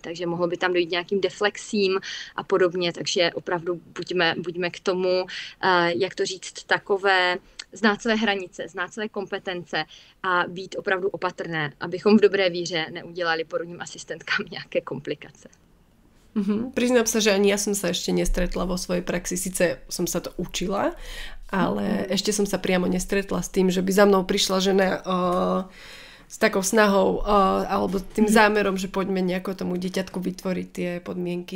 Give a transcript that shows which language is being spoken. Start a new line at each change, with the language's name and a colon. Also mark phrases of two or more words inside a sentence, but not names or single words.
Czech: Takže mohlo by tam dojít nějakým deflexím a podobně, takže opravdu buďme k tomu, jak to říct, takové, znát své hranice, znát své kompetence a být opravdu opatrné, abychom v dobré víře neudělali porodním asistentkám nějaké komplikace.
Slovak: Priznám sa, že ani ja som sa ešte nestretla vo svojej praxi, síce som sa to učila, ale ešte som sa priamo nestretla s tým, že by za mnou prišla žena s takou snahou alebo tým zámerom, že poďme nejako tomu dieťatku vytvoriť tie podmienky.